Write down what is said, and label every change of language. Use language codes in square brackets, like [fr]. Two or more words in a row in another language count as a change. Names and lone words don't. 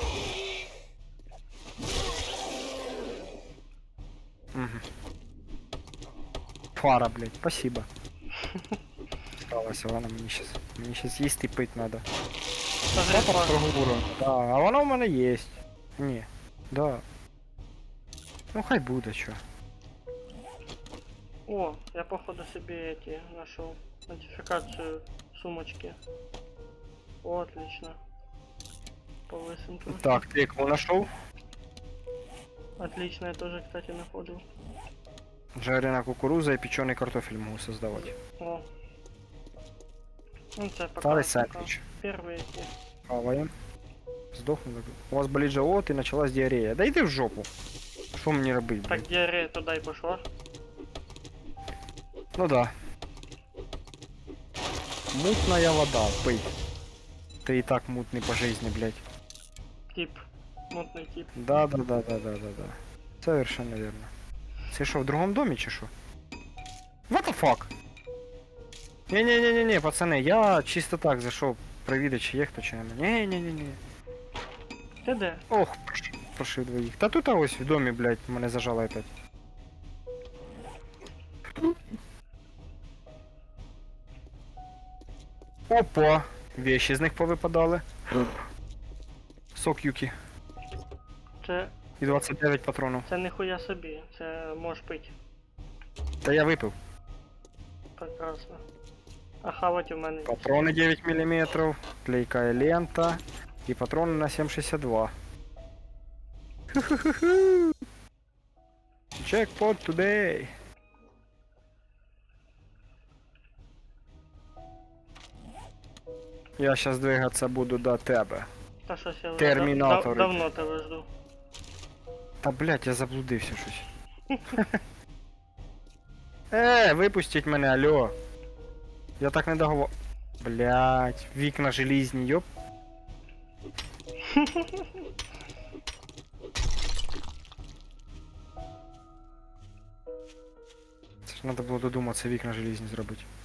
[ru] Угу. Фара, блядь, спасибо. [uk] Сталося, ладно, мені щас їсти і пити надо. [ru] Скажи, Папа Паш, [uk] прогулом. Да, а воно в мене є. Ні. Да. Ну хай буде, чо. [ru] О, я походу себе эти нашел. Модификацию сумочки. О, отлично. Повысим тут. [uk] Так, ти яку знайшов? [ru] Отлично, я тоже, кстати, находил. [uk] Жарена кукуруза і печений картофель можу создавати. О. Ну, це пока, Старий пока. сендвіч. [ru] Первые эти. [uk] Хаваємо. Здохнули. У вас болить живот і почалась діарея. Да йди в жопу. Що мені робити, Так, блядь? [ru] диарея туда и пошла. Ну да. Мутная вода, пий. Ты и так мутный по жизни, блядь. Тип. Мутный тип. Да. Совершенно верно. [uk] Це що, в другому домі чи що? [en] What the fuck? [uk] Не, пацани, я чисто так зайшов провідати, чи є хто чи нема. Не. Ти де? Ох, прошив двоїх. Та тут ось в домі, блядь, мене зажало опять. Опа! Вещи з них повипадали. Сок Юкі. Це, І 29 патронів. це ніхуя собі. Це можеш пити. Та я випив. Прекрасно. А хавать у мене. [ru] Патроны 9 мм, клейкая лента и патроны на 7,62. Ху-ху-ху-ху. [en] Jackpot today. [ru] Я сейчас двигаться буду до тебе. [uk] Та щось я вже Термінатори. давно тебе жду. Та блядь, я заблудився щось. Випустіть мене, алло. [ru] Я так не договор... [uk] Блядь, вікна желізні, йоп. Це ж треба було додуматися вікна желізні зробити.